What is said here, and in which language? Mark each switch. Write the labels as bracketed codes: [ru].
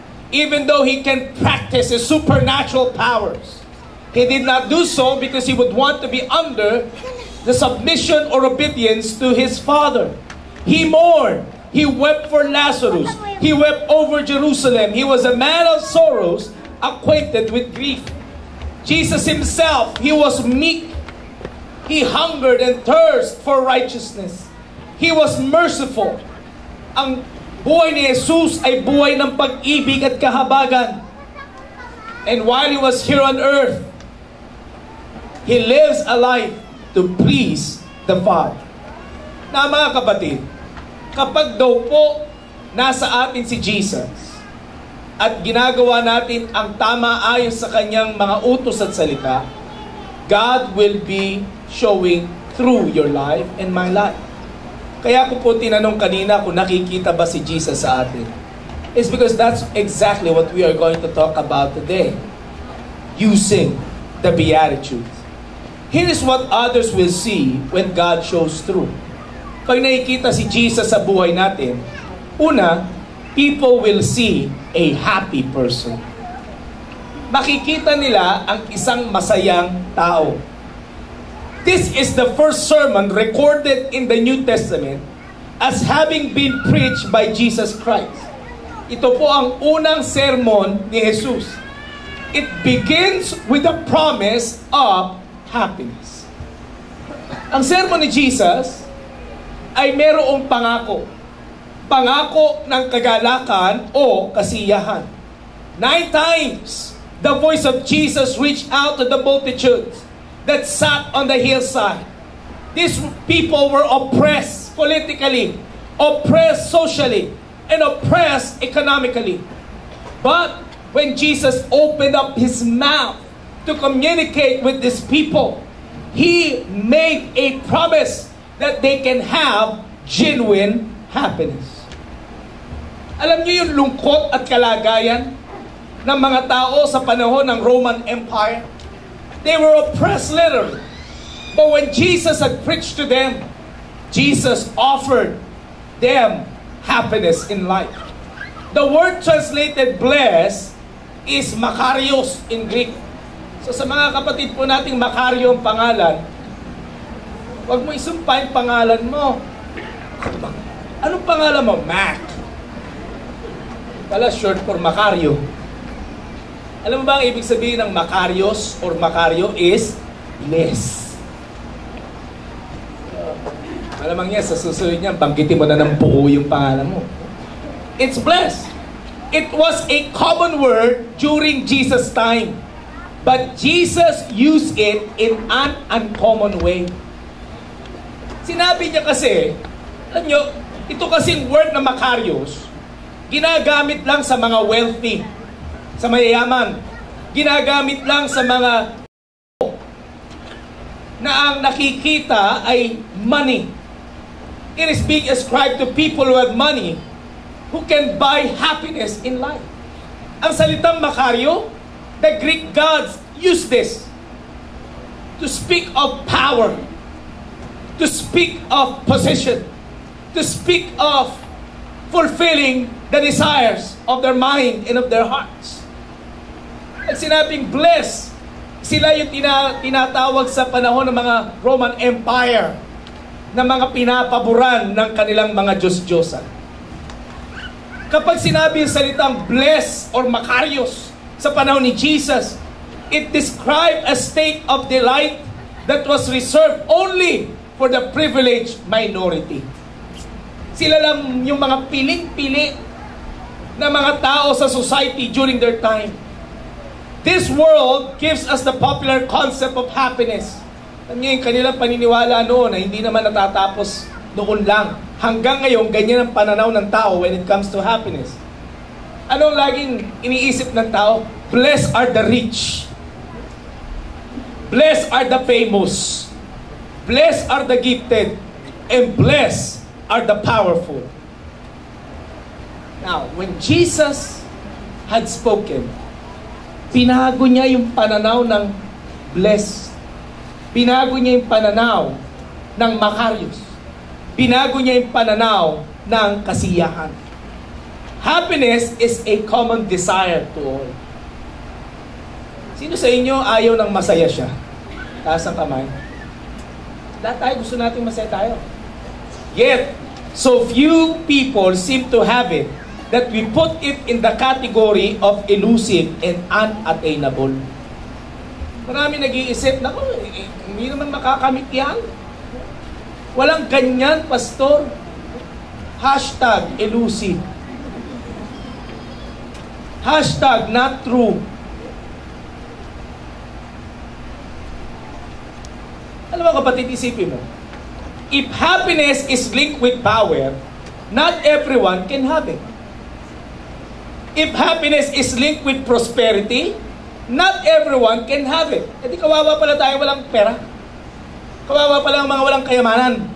[en] Even though He can practice His supernatural powers, He did not do so because He would want to be under the submission or obedience to His Father. He mourned. He wept for Lazarus. He wept over Jerusalem. He was a man of sorrows, acquainted with grief. Jesus Himself, He was meek. He hungered and thirsted for righteousness. He was merciful. [tl] Ang buhay ni Jesus ay buhay ng pag-ibig at kahabagan. [en] And while He was here on earth, He lives a life to please the Father. [tl] Na mga kapatid, kapag daw po nasa atin si Jesus at ginagawa natin ang tama ayon sa Kanyang mga utos at salita, [en] God will be showing through your life and my life. [tl] Kaya ko po tinanong kanina kung nakikita ba si Jesus sa atin. [en] It's because that's exactly what we are going to talk about today. Using the Beatitudes. Here is what others will see when God shows through. [tl] Pag nakikita si Jesus sa buhay natin, una, [en] people will see a happy person. [tl] Makikita nila ang isang masayang tao. [en] This is the first sermon recorded in the New Testament as having been preached by Jesus Christ. [tl] Ito po ang unang sermon ni Jesus. [en] It begins with a promise of happiness. [tl] Ang sermon ni Jesus ay merong pangako. Pangako ng kagalakan o kasiyahan. [en] 9 times, the voice of Jesus reached out to the multitudes that sat on the hillside. These people were oppressed politically, oppressed socially, and oppressed economically. But when Jesus opened up His mouth to communicate with these people, He made a promise that they can have genuine happiness. [tl] Alam niyo yung lungkot at kalagayan ng mga tao sa panahon ng Roman Empire. [en] They were oppressed literally. But when Jesus had preached to them, Jesus offered them happiness in life. The word translated blessed is Makarios in Greek. [tl] So sa mga kapatid po nating Makario ang pangalan, huwag mo isumpa yung pangalan mo. Anong pangalan mo? Mac. Pala short for Makario. Alam mo ba ang ibig sabihin ng Makarios or Makario is blessed. Malamang niya, sa susunod niya, banggitin mo na ng buo yung pangalan mo. [en] It's blessed. It was a common word during Jesus' time. But Jesus used it in an uncommon way. [tl] Sinabi niya kasi, alam nyo, ito kasing word na Makarios, ginagamit lang sa mga wealthy, sa mayayaman. Ginagamit lang sa mga na ang nakikita ay money. [en] It is being ascribed to people who have money, who can buy happiness in life. [tl] Ang salitang Makario, [en] the Greek gods use this to speak of power, to speak of position, to speak of fulfilling the desires of their mind and of their hearts. [tl] At sinabing blessed, sila yung tinatawag sa panahon ng mga Roman Empire na mga pinapaboran ng kanilang mga Diyos-Diyosan. Kapag sinabi yung salitang blessed or Makarios sa panahon ni Jesus, [en] it described a state of delight that was reserved only for the privileged minority. [tl] Sila lang yung mga piling-pili na mga tao sa [en] society during their time. This world gives us the popular concept of happiness. [tl] Alam niyo, yung kanilang paniniwala noon na hindi naman natatapos noon lang. Hanggang ngayon, ganyan ang pananaw ng tao [en] when it comes to happiness. [tl] Anong laging iniisip ng tao? [en] Blessed are the rich. Blessed are the famous. Blessed are the gifted. And blessed are the powerful. Now, when Jesus had spoken, [tl] pinago niya yung pananaw ng blessed. Pinago niya yung pananaw ng Makarios. Pinago niya yung pananaw ng kasiyahan. [en] Happiness is a common desire to all. [tl] Sino sa inyo ayaw ng masaya siya? Taas ang kamay. Lahat tayo gusto nating masaya tayo. [en] Yet, so few people seem to have it that we put it in the category of elusive and unattainable. [tl] Marami nag-iisip, naku, hindi naman makakamit yan. Walang ganyan, pastor. Hashtag elusive. [en] Hashtag not true. [tl] Alam mo kapatid, isipin mo. [en] If happiness is linked with power, not everyone can have it. If happiness is linked with prosperity, not everyone can have it. [tl] E di kawawa pala tayo walang pera. Kawawa pala ang mga walang kayamanan.